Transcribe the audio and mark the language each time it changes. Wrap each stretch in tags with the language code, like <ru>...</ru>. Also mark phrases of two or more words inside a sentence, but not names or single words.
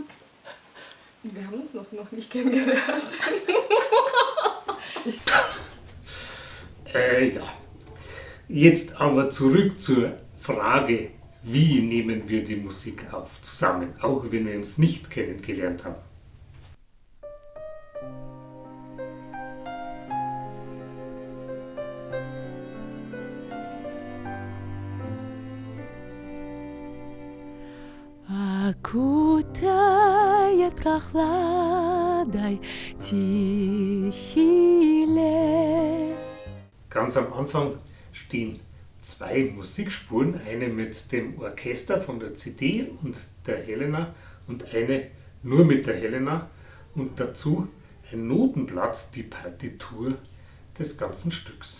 <de>Wir haben uns noch nicht kennengelernt. Ja. Jetzt aber zurück zur Frage, wie nehmen wir die Musik auf zusammen, auch wenn wir uns nicht kennengelernt haben.</de> <ru>Окутает прохладой тихий лес.</ru> <de>Ganz am Anfang stehen 2 Musikspuren, eine mit dem Orchester von der CD und der Helena und eine nur mit der Helena und dazu ein Notenblatt, die Partitur des ganzen Stücks.</de>